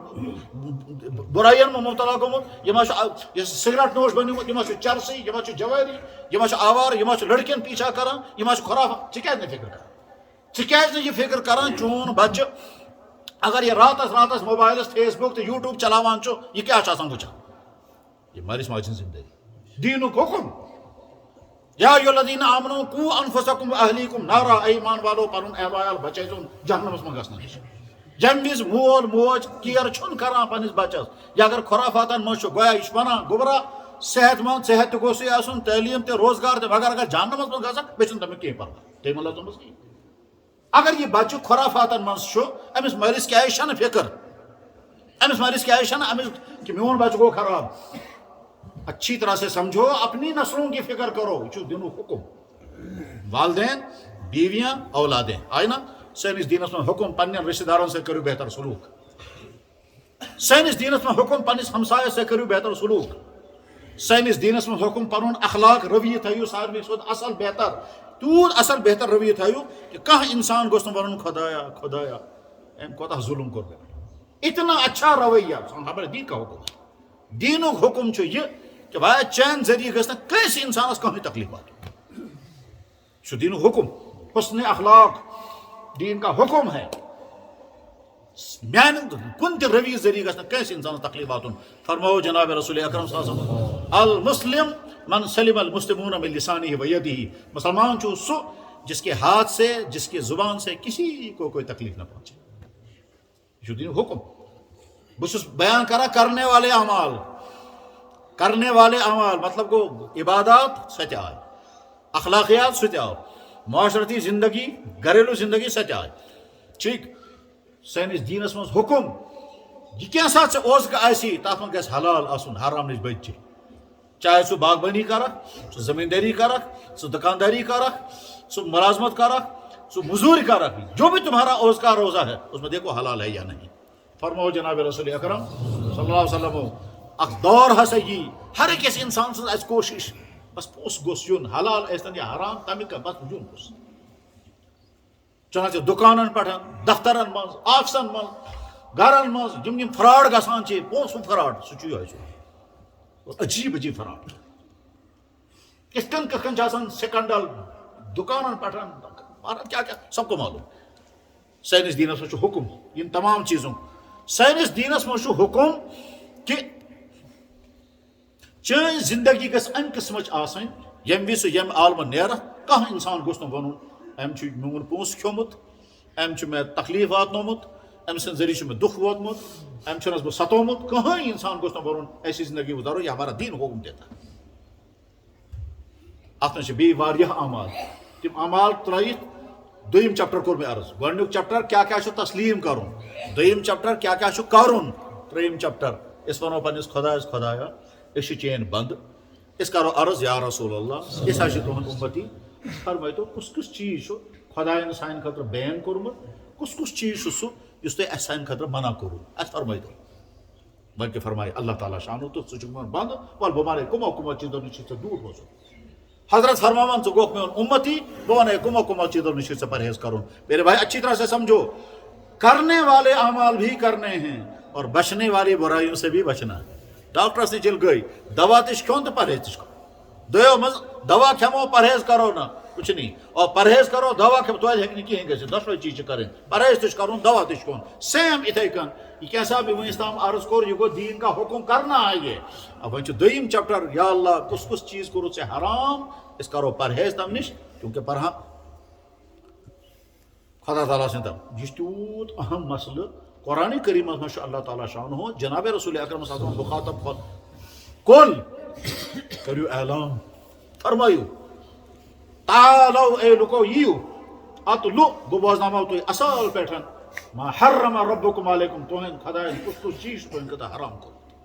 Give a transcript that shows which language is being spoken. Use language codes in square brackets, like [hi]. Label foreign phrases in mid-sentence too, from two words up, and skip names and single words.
[ks] بُرایَن منٛز مُبتلا گوٚمُت یہِ ما چھُ سِگریٹ نوش بنیومُت یہِ ما چھُ چرسی یہِ ما چھُ جوٲری یہِ ما چھُ آوار یہِ ما چھُ لڑکین پیچھا کران یہِ ما چھُ خرافات ژٕ کیازِ نہٕ فِکر کران ژٕ کیازِ نہٕ یہِ فِکر کران چون بچہِ اگر یہِ راتس موبایلس فیس بُک تہٕ یوٗٹیوٗب چلاوان چھُ یہِ کیاہ چھُ آسان وٕچھان یہِ مٲلِس ماجہِ ہٕنٛز ذمہٕ دٲری دیٖنُک حُکم [ar] یا الذین آمنوا قوا انفسکم واہلیکم نارا [ur] اے ایمان [ks] والو پنُن اہل ویال بچٲیزون جہنمس منٛز گژھنہٕ نِش ییٚمہِ وِزِ مول موج کیر چھُنہٕ کران پننس بچس یہِ اگر خرافاتن منٛز چھُ گویا یہِ چھُ ونان گوٚبرا صحت منٛد صحت تہِ گوٚژھُے آسُن تعلیٖم تہِ روزگار تہِ مگر اگر جہنمس منٛز گژھان بیٚیہِ چھُنہٕ تٔمِس کینٛہہ پرواے تٔمۍ مطلب دوٚپمس کِہیٖنۍ اگر یہ بچہ خرافاتن منٛز چھُ أمِس مٲلِس کیازِ چھنہٕ فِکر أمِس مٲلِس کیازِ چھنہٕ أمِس کہ میون بچہ گوٚو خراب [ur] اچھی طرح سے سمجھو اپنی نسلوں کی فکر کرو [ks] یہ چھُ دینُک حُکم والدین بیویاں اولادیں آیہِ نا سٲنِس دیٖنس منٛز حُکم پننٮ۪ن رشتہٕ دارن سۭتۍ کٔرِو بہتر سلوٗک سٲنِس دیٖنس منٛز حُکم پننِس ہمسایس سۭتۍ کٔرِو بہتر سلوٗک سٲنِس دیٖنس منٛز حُکم پنُن اخلاق رویہ تھٲیِو ساروی کھۄتہٕ اصل بہتر تیوٗت اصل بہتر رویہ تھٲیِو کہ کانٛہہ انسان گوٚژھ نہٕ ونُن خۄدایا خۄدایا أمۍ کوتاہ ظُلم کوٚر مےٚ پٮ۪ٹھ [ur] اتنا اچھا رویہ [ks] خبر دیٖن کا حُکم دیٖنُک حُکم چھُ یہِ کہ بھایا چین ذریعہ گژھِ نہٕ کٲنٛسہِ انسانس کٕہٕنۍ تکلیٖف واتُن یہِ چھُ دیٖنُک حُکم [ur] حسن اخلاق دین کا حکم ہے [ks] میانہ کُنہِ تہِ رویہ ذریعہ گژھِ نہٕ کٲنٛسہِ انسانس تکلیٖف واتُن فرماو جناب رسول اکرم صلی اللہ علیہ وسلم [ar] المسلم من سلم المسلمون من لسانہ و یدہ [ks] مسلمان چھُ سُہ [ur] جس کے ہاتھ سے جس کی زبان سے کسی کو کوئی تکلیف نہ پہنچے [ks] یہ چھُ دیٖنُک حُکم بہٕ چھُس بیان کران [ur] کرنے والے اعمال [ks] مطلب گوٚو عبادات سۄ تہِ آے اخلاقیات سُہ تہِ آو معاشرتی زندگی گھریلو زندگی سۄ تہِ آے ٹھیٖک سٲنِس دیٖنس منٛز حُکم یہِ کینٛژھا ژےٚ اوزکہٕ آسی تتھ منٛز گژھِ حلال آسُن حرام نِش بٔچہِ چاہے ژٕ باغبٲنی کرکھ ژٕ زمیٖندٲری کرکھ ژٕ دکانداری کرکھ ژٕ ملازمت کرکھ ژٕ مزوٗرۍ کرکھ [ur] جو بھی تمہارا اوزکا روزہ ہے اس میں دیکھو حلال ہے یا نہیں [ks] فرماو جناب رسول اکرم صلی اللہ علیہ وسلم اکھ دور ہسا یی ہر أکِس انسان سٕنٛز آسہِ کوٗشش بس پوٚژھ گوٚژھ یُن حلال ٲسۍتن یا حرام تمیُک بس یُن گوٚژھ چنانچہ دُکانن پٮ۪ٹھ دفترن منٛز آفسن منٛز گرن منٛز یِم فراڈ گژھان چھِ پونٛسہٕ فراڈ سُہ چھُ یِہوٚے سُہ عجیٖب عجیٖب فراڈ کِتھ کٔنۍ چھِ آسان سکینڈل دُکانن پٮ۪ٹھ کیاہ کیاہ [ur] سب کو معلوم [ks] سٲنِس دیٖنس منٛز چھُ حُکم یِم تمام چیٖزُک سٲنِس دیٖنس منٛز چھُ حُکم کہِ چٲنۍ زندگی گژھِ امہِ قٕسمٕچ آسٕنۍ ییٚمہِ وِزِ سُہ ییٚمہِ عالمہٕ نیرکھ کانٛہہ انسان گوٚژھ نہٕ وَنُن أمۍ چھُ میون پونٛسہٕ کھیوٚمُت أمۍ چھُ مےٚ تکلیٖف واتنومُت أمۍ سٕنٛدِ ذٔریعہٕ چھُ مےٚ دُکھ ووتمُت أمۍ چھُنس بہٕ ستومُت کٕہٕنۍ انسان گوٚژھ نہٕ وَنُن [ur] ایسی زندگی گُزارو یہ ہمارا دیٖن حُکم دیتا [ks] اتھ منٛز چھِ بیٚیہِ واریاہ اعمال تِم اعمال ترٲیِتھ دوٚیِم چپٹر کوٚر مےٚ عرض گۄڈنیُک چپٹر کیاہ کیاہ چھُ تسلیٖم کرُن دوٚیِم چپٹر کیاہ کیاہ چھُ کرُن ترٛیٚیِم چپٹر أسۍ وَنو پننِس خۄدایس خۄدایا أسۍ چھِ چٲنۍ بنٛدٕ أسۍ کرو عرض یا رسول اللہ أسۍ حظ چھِ تُہُنٛد اُمتی فرمٲیتو کُس کُس چیٖز چھُ خۄدایَن سانہِ خٲطرٕ بین کوٚرمُت کُس کُس چیٖز چھُ سُہ یُس تۄہہِ اَسہِ سانہِ خٲطرٕ منع کوٚروٕ اَسہِ فرمٲیتو بلکہِ فرمایہِ اللہ تعالیٰ شانو تہٕ ژٕ چھُکھ میون بنٛدٕ وَلہٕ بہٕ وَنَے کٕمو چیٖزو نِش چھُ ژےٚ دوٗر روزُن حضرت فرماوان ژٕ گوٚکھ میون اُمتی بہٕ وَنَے کٕمو چیٖزو نِش چھُ ژےٚ پرہیز کرُن [ur] میرے بھائی اچھی طرح سے سمجھو کرنے والے اعمال بھی کرنے ہیں اور بچنے والی برائیوں سے بھی بچنا ہے [ks] ڈاکٹرس نِش ییٚلہِ گٔے دوا تہِ چھُ کھیوٚن تہٕ پرہیز تہِ چھُ کرُن دوٚیو منٛز دوا کھٮ۪مو پرہیز کرو نہٕ [ur] کچھ نہیں. [ks] اور پرہیز کرو دوا کھیو تو ہیٚکہِ کِہیٖنۍ گٔژھِتھ. دۄشوے چیٖز چھِ کَرٕنۍ. پرہیز تہِ چھُ کَرُن دوا تہِ چھُ کھیوٚن. سیم یِتھَے کٔنۍ [ur] یہ کیسا بھی [ks] وۄنۍ اسلام عرض کوٚر یہِ گوٚو دیٖن کا حکم کرنا آیے. وۄنۍ چھُ دوٚیِم چیپٹر یا اللہ کُس کُس چیٖز کوٚرُتھ ژےٚ حرام أسۍ کَرو پرہیز تَمہِ نِش کیونکہِ پرہا خدا تعالیٰ سٕنٛدۍ طرف یہِ چھُ تیوٗت اہم مسلہٕ. قرآنِ کریٖمس منٛز چھُ اللہ تعالیٰ شانہ جناب رسول اکرم صلی اللہ علیہ وسلم مخاطب کُل کٔرِو اعلان فرمٲیِو تعالو اے لُکو یِیِو اتلو بہٕ بوزناوو تُہۍ اصل پٲٹھۍ [ar] ما حرم ربکم علیکم [ks] تُہنٛدۍ خدایَن کُس کُس چیٖز چھُ تُہنٛدِ خٲطرٕ حرام کوٚرمُت.